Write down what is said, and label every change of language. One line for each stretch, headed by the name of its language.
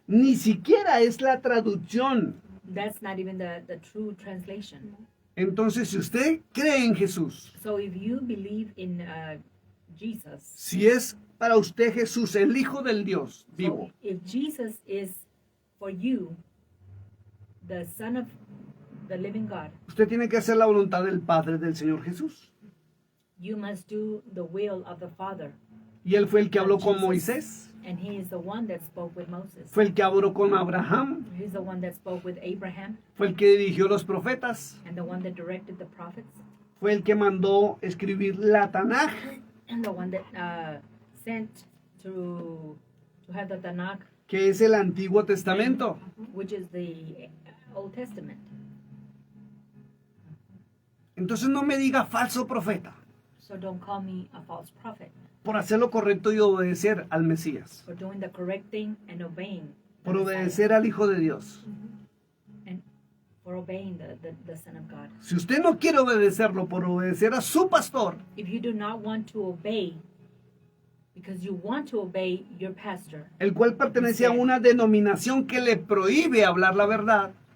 Spanish: Ni siquiera es la traducción.
English: That's not even the true translation.
Spanish: Entonces, si usted cree en Jesús,
English: So if you believe in Jesus,
Spanish: si es para usted Jesús, el Hijo del Dios vivo,
English: so if Jesus is for you, the Son of the living God,
Spanish: usted tiene que hacer la voluntad del Padre del Señor Jesús.
English: you must do the will of the Father.
Spanish: Y Él fue el que habló con Moisés,
English: And he is the one that spoke with Moses.
Spanish: fue el que habló con Abraham,
English: He's the one that spoke with Abraham
Spanish: fue el que dirigió los profetas,
English: and the one that directed the prophets
Spanish: fue el que mandó escribir la Tanaj,
English: and the one that sent to have the Tanakh,
Spanish: que es el Antiguo Testamento.
English: which is the Old Testament.
Spanish: Entonces no me diga falso profeta
English: So don't call me a false prophet
Spanish: por hacer lo correcto y obedecer al Mesías,
English: for doing the correct thing and obeying the
Spanish: por
English: Messiah,
Spanish: obedecer al Hijo de Dios.
English: and for obeying the Son of God.
Spanish: Si usted no quiere obedecerlo por obedecer a su pastor,
English: If you do not want to obey because you want to obey your pastor,
Spanish: el cual pertenece a una denominación que le prohíbe hablar la verdad,